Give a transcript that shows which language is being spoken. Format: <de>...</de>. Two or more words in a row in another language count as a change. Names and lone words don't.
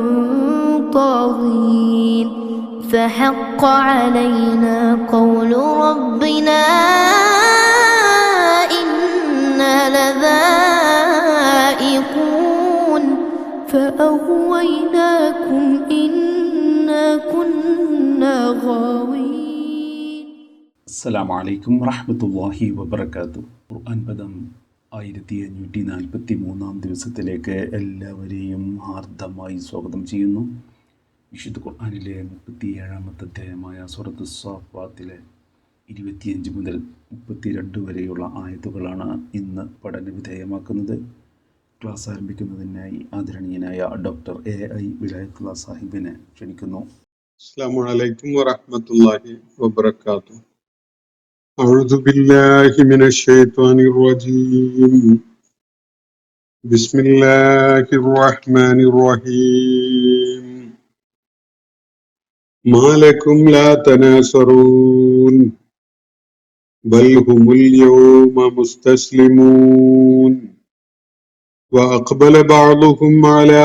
<ar>طاغين فحق علينا قول ربنا إنا لذائقون فأغويناكم إنا كنا غاوين. السلام عليكم ورحمة الله وبركاته.</ar> <ml>ഖുർആൻ പദം 1543 ദിവസത്തിലേക്ക് എല്ലാവരെയും ഹാർദമായി സ്വാഗതം ചെയ്യുന്നു. വിശുദ്ധ ഖുർആനിലെ 37-ാമത്തെ അധ്യായമായ സൂറത്ത് സ്വാഫാത്തിലെ 25 മുതൽ 32 വരെയുള്ള ആയത്തുകളാണ് ഇന്ന് പഠന വിധേയമാക്കുന്നത്. ക്ലാസ് ആരംഭിക്കുന്നതിനായി ആദരണീയനായ ഡോക്ടർ AI വിലായത്തുള്ള സാഹിബിനെ ക്ഷണിക്കുന്നു.</ml> <ar>السلام عليكم ورحمة الله وبركاته. أعوذ بالله من الشيطان الرجيم. بسم الله الرحمن الرحيم. ما لكم لا تناصرون بل هم اليوم مستسلمون وأقبل بعضهم على</ar>